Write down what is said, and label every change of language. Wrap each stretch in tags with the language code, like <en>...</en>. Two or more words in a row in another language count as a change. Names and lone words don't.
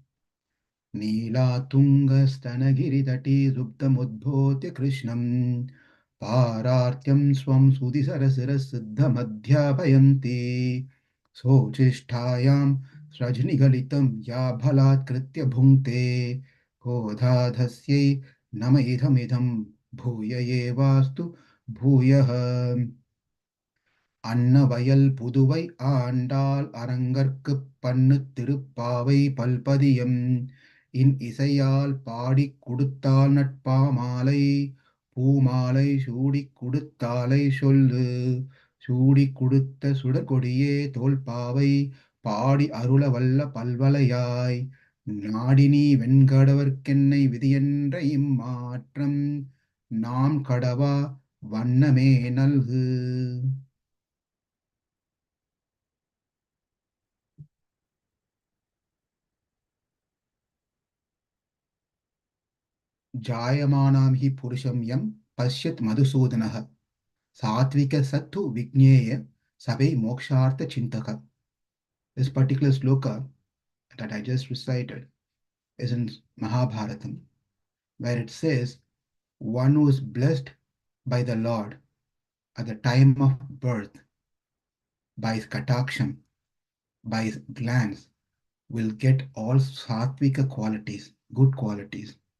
<sa>नीलातुङ्गस्तनगिरितटी सुप्तमुद्भूत्य कृष्णं पारार्त्यं स्वं सुधिसरसिरसिद्धमध्यापयन्ति सोचिष्ठायां रजनिगलितं या बलात्कृत्य भुङ्क्ते गोधाधस्यै नम इदमिदं भूय एवास्तु भूयः</sa> <ta>அன்னவயல் புதுவை ஆண்டாள் அரங்கற்குப் பண்ணு திருப்பாவை பல்பதியம் இன் இசையால் பாடிக் கொடுத்தாள் நட்பாமாலை பூமாலை சூடிக் கொடுத்தாலை சொல்லு சூடிக் கொடுத்த சுடர்கொடியே தோல்பாவை பாடி அருள வல்ல பல்வளையாய் நாடினி வெண்கடவர்க்கென்னை விதியென்ற இம்மாற்றம் நாம் கடவா வண்ணமே நல்கு.</ta> <sa>जायमानां हि पुरुषं यं पश्यत् मधुसूदनः सात्विक सत्तु विज्ञेय सबै मोक्षार्थ चिन्तक.</sa> <en>This particular sloka that I just recited is in Mahabharatam, where it says, one who is blessed by the Lord at the time of birth, by his kataksham, by his glance, will get all sattvika qualities, good qualities.</en>